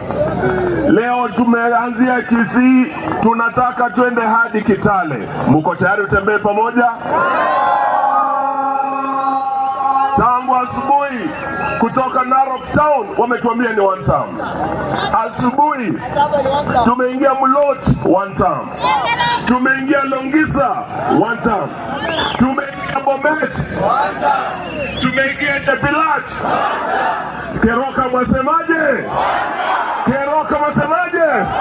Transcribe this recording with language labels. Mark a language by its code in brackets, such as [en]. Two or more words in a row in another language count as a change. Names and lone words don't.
[sw] Leo tumeanzia Kisii, tunataka twende hadi Kitale. Mko tayari tutembee pamoja? Tangu asubuhi kutoka Narok Town wametuambia ni [en] one term. [sw] Asubuhi tumeingia Mulot, [en] one term. [sw] Tumeingia Longisa, [en] one term. [sw] Tumeingia Bomet, [en] one term. [sw] Tumeingia Chepilach. Keroka mwasemaje? Keroka mwasemaje?